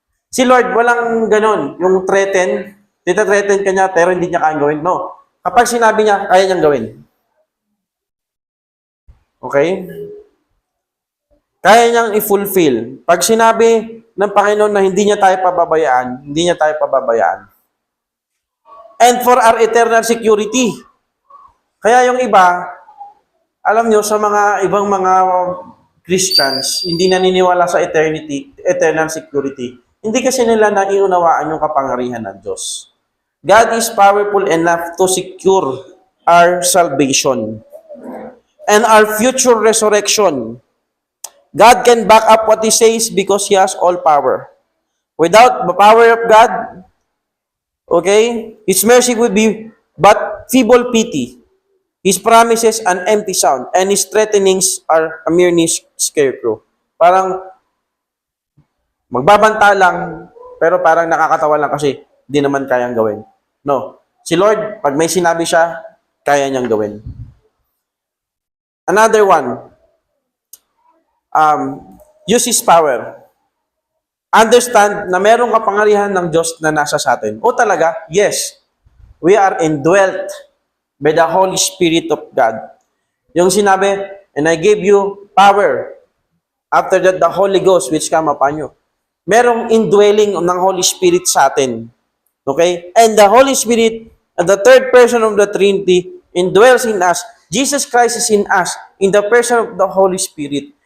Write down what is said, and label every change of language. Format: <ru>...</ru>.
<tl>Si Lord, walang ganon. Yung threaten, tita-threaten ka niya, pero hindi niya kayang gawin. No. Kapag sinabi niya, kaya niyang gawin. Okay? Kaya niyang i-fulfill. Pag sinabi ng Panginoon na hindi niya tayo pababayaan, hindi niya tayo pababayaan.</tl> <en>And for our eternal security.</en> <tl>Kaya yung iba, alam nyo, sa mga ibang mga Christians, hindi naniniwala sa eternal security. Hindi kasi nila naiunawaan yung kapangyarihan ng Diyos.</tl> <en>God is powerful enough to secure our salvation and our future resurrection. God can back up what He says because He has all power. Without the power of God, okay, His mercy would be but feeble pity. His promises an empty sound, and His threatenings are a mere scarecrow.</en> <tl>Parang magbabanta lang, pero parang nakakatawa lang kasi di naman kayang gawin. No. Si Lord, pag may sinabi siya, kaya niyang gawin.</tl> <en>Another one, use His power.</en> <tl>Understand na merong kapangyarihan ng Diyos na nasa sa atin.</tl> <en>O talaga, yes, we are indwelt by the Holy Spirit of God. Yung sinabi, and I gave you power. After that, the Holy Ghost which come upon you.</en> <tl>Merong indwelling ng Holy Spirit sa atin. Okay?</tl> <en>And the Holy Spirit, the third person of the Trinity, indwells in us. Jesus Christ is in us, in the person of the Holy Spirit.</en>